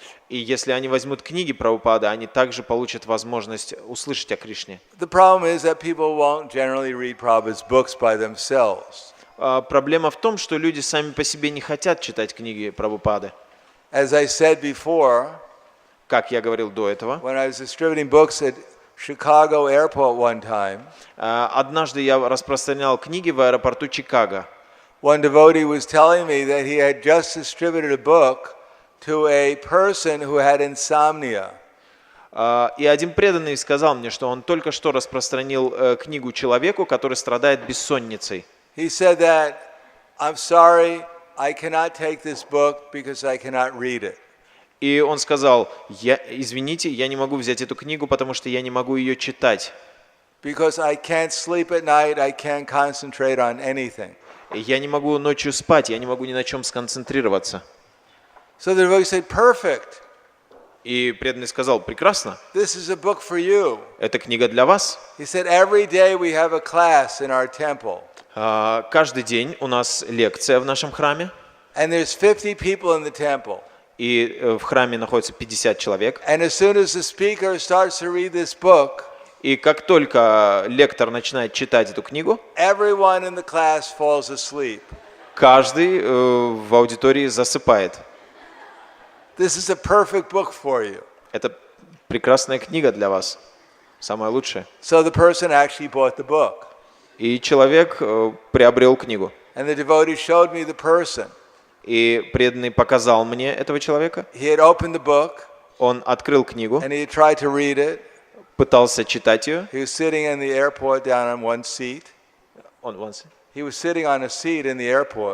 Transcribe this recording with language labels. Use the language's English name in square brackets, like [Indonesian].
[Russian] И если они возьмут книги Прабхупады, они также получат возможность услышать о Кришне. [English] The problem is that people won't generally read Prabhupada's books by themselves. [Russian] Проблема в том, что люди сами по себе не хотят читать книги Прабхупады. [English] As I said before, [Russian] Как я говорил до этого, [English] when I was distributing books at Chicago airport one time, [Russian] однажды я распространял книги в аэропорту Чикаго. [English] one devotee was telling me that he had just distributed a book to a person who had insomnia. [Russian] И один преданный сказал мне, что он только что распространил книгу человеку, который страдает бессонницей. [English] He said that, I'm sorry, I cannot take this book because I cannot read it. [Russian] И он сказал, извините, я не могу взять эту книгу, потому что я не могу ее читать. [English] Because I can't sleep at night, I can't concentrate on anything. [Russian] Я не могу ночью спать, я не могу ни на чем сконцентрироваться. [English] So the devotee said, perfect. [Russian] И преданный сказал, прекрасно, [English] This is a book for you. [Russian] это книга для вас. [English] He said, every day we have a class in our temple. [Russian] Каждый день у нас лекция в нашем храме. [English] And there's 50 people in the temple. [Russian] И в храме находится 50 человек. [English] And as soon as the speaker starts to read this book, [Russian] И как только лектор начинает читать эту книгу, [English] everyone in the class falls asleep. [Russian] каждый в аудитории засыпает. [English] This is a perfect book for you. [Russian] Это прекрасная книга для вас, самая лучшая. [English] So the person actually bought the book. [Russian] И человек приобрел книгу. [English] And the devotee showed me the person. [Russian] И преданный показал мне этого человека. [English] He had opened the book, [Russian] Он открыл книгу, [English] and he had tried to read it. [Russian] пытался читать ее. [English] He was sitting in the airport down on one seat. He was sitting on a seat in the airport.